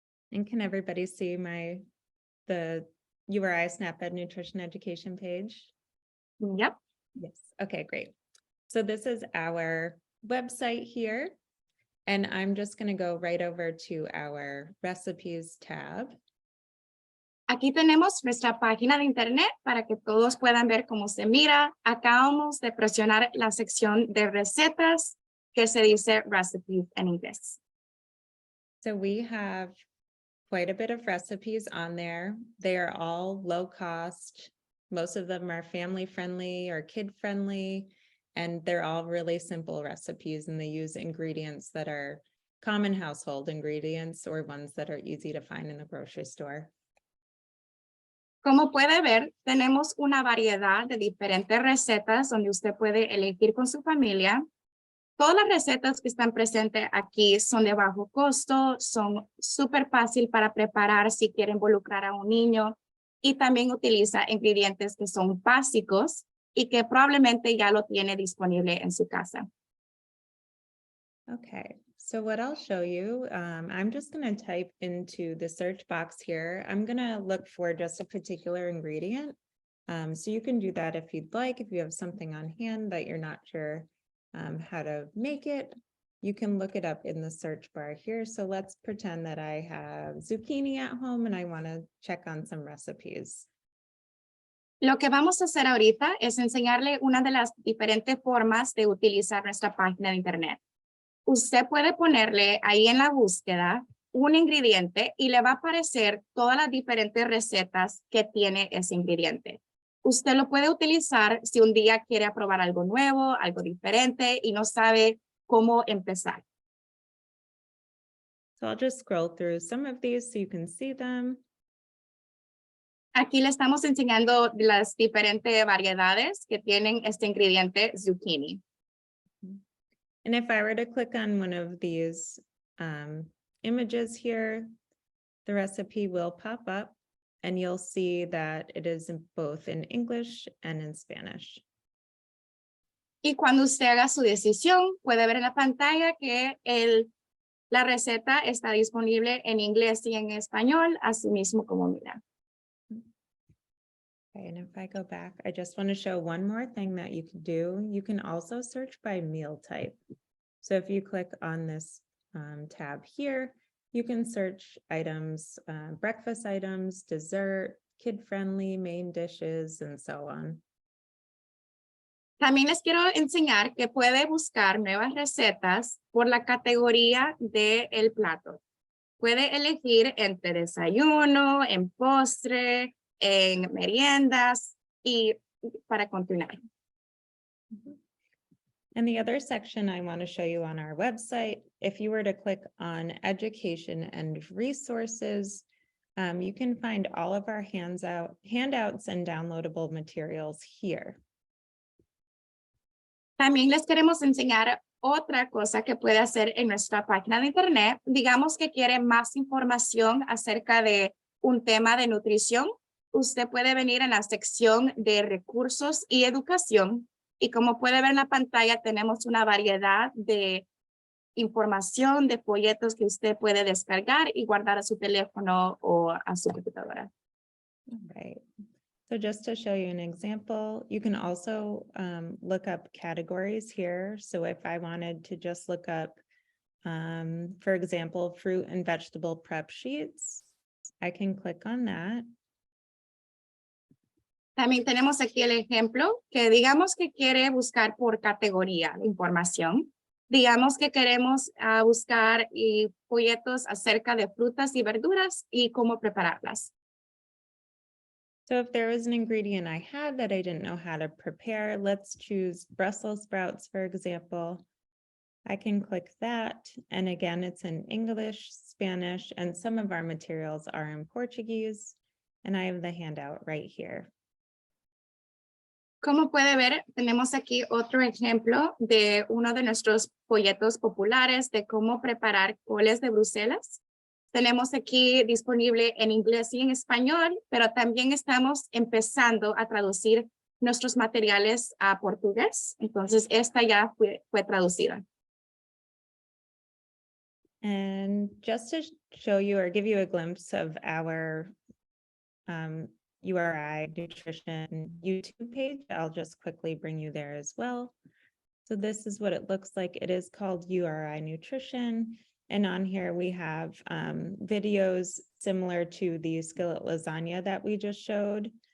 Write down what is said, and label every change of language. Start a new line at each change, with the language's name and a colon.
English: And can everybody see my the URI SNAP-Ed nutrition education page? Yep. Yes. Okay, great. So this is our website here. And I'm just going to go right over to our recipes tab.
Spanish: Aquí tenemos nuestra página de internet para que todos puedan ver cómo se mira. Acabamos de presionar la sección de recetas que se dice recipes en inglés.
English: So we have quite a bit of recipes on there. They are all low cost. Most of them are family friendly or kid friendly, and they're all really simple recipes, and they use ingredients that are common household ingredients or ones that are easy to find in the grocery store.
Spanish: Como puede ver, tenemos una variedad de diferentes recetas donde usted puede elegir con su familia. Todas las recetas que están presentes aquí son de bajo costo, son súper fácil para preparar si quiere involucrar a un niño y también utiliza ingredientes que son básicos y que probablemente ya lo tiene disponible en su casa.
English: Okay, so what I'll show you, I'm just going to type into the search box here. I'm going to look for just a particular ingredient. So you can do that if you'd like. If you have something on hand that you're not sure how to make it, you can look it up in the search bar here. So let's pretend that I have zucchini at home and I want to check on some recipes.
Spanish: Lo que vamos a hacer ahorita es enseñarle una de las diferentes formas de utilizar nuestra página de internet. Usted puede ponerle ahí en la búsqueda un ingrediente y le va a aparecer todas las diferentes recetas que tiene ese ingrediente. Usted lo puede utilizar si un día quiere probar algo nuevo, algo diferente y no sabe cómo empezar.
English: So I'll just scroll through some of these so you can see them.
Spanish: Aquí le estamos enseñando las diferentes variedades que tienen este ingrediente zucchini.
English: And if I were to click on one of these images here, the recipe will pop up and you'll see that it is both in English and in Spanish.
Spanish: Y cuando usted haga su decisión, puede ver en la pantalla que la receta está disponible en inglés y en español, así mismo como mira.
English: Okay, and if I go back, I just want to show one more thing that you can do. You can also search by meal type. So if you click on this tab here, you can search items, breakfast items, dessert, kid-friendly, main dishes, and so on.
Spanish: También les quiero enseñar que puede buscar nuevas recetas por la categoría del plato. Puede elegir entre desayuno, en postre, en meriendas y para continuar.
English: And the other section I want to show you on our website, if you were to click on education and resources, you can find all of our handouts and downloadable materials here.
Spanish: También les queremos enseñar otra cosa que puede hacer en nuestra página de internet. Digamos que quiere más información acerca de un tema de nutrición. Usted puede venir en la sección de recursos y educación. Y como puede ver en la pantalla, tenemos una variedad de información, de folletos que usted puede descargar y guardar a su teléfono o a su computadora.
English: All right. So just to show you an example, you can also look up categories here. So if I wanted to just look up, for example, fruit and vegetable prep sheets, I can click on that.
Spanish: También tenemos aquí el ejemplo que digamos que quiere buscar por categoría de información. Digamos que queremos buscar folletos acerca de frutas y verduras y cómo prepararlas.
English: So if there was an ingredient I had that I didn't know how to prepare, let's choose Brussels sprouts, for example. I can click that. And again, it's in English, Spanish, and some of our materials are in Portuguese. And I have the handout right here.
Spanish: Como puede ver, tenemos aquí otro ejemplo de uno de nuestros folletos populares de cómo preparar coles de Bruselas. Tenemos aquí disponible en inglés y en español, pero también estamos empezando a traducir nuestros materiales a portugués. Entonces, esta ya fue traducida.
English: And just to show you or give you a glimpse of our URI Nutrition YouTube page. I'll just quickly bring you there as well. So this is what it looks like. It is called URI Nutrition. And on here we have videos similar to the skillet lasagna that we just showed.